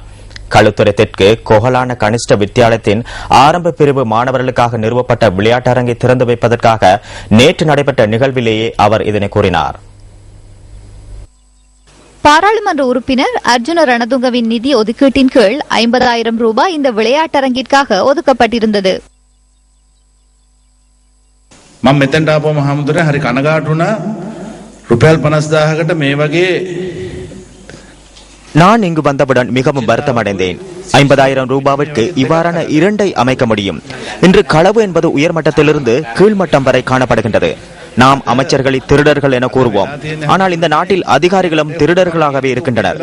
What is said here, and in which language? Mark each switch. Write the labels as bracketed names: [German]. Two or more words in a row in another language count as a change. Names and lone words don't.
[Tamil] களுத்துறை தெற்கு கொஹலான கனிஷ்ட வித்தியாலயத்தின் ஆரம்ப பிரிவு மாணவர்களுக்காக நிறுவப்பட்ட விளையாட்டரங்கை திறந்து வைப்பதற்காக நேற்று நடைபெற்ற நிகழ்விலேயே அவர் இதனை கூறினார். பாராளுமன்ற உறுப்பினர் அர்ஜுன ரணதுங்கவின் நிதி ஒதுக்கீட்டின் கீழ் 50,000 ரூபாய் இந்த விளையாட்டரங்கிற்காக ஒதுக்கப்பட்டிருந்தது. [Sinhala] මම මෙතෙන්ට ආපුවම හැමදෙරේ හරි කනගාටු වුණා. රුපියල් 50,000කට මේ වගේ [Tamil] நான் இங்கு வந்தவுடன் மிகவும் வருத்தமடைந்தேன். 50,000 ரூபாவிற்கு இவ்வாறான இரண்டை அமைக்க முடியும். இன்று களவு என்பது உயர்மட்டத்திலிருந்து கீழ்மட்டம் வரை காணப்படுகின்றது. நாம் அமைச்சர்களை திருடர்கள் என கூறுவோம், ஆனால் இந்த நாட்டில் அதிகாரிகளும் திருடர்களாகவே இருக்கின்றனர்.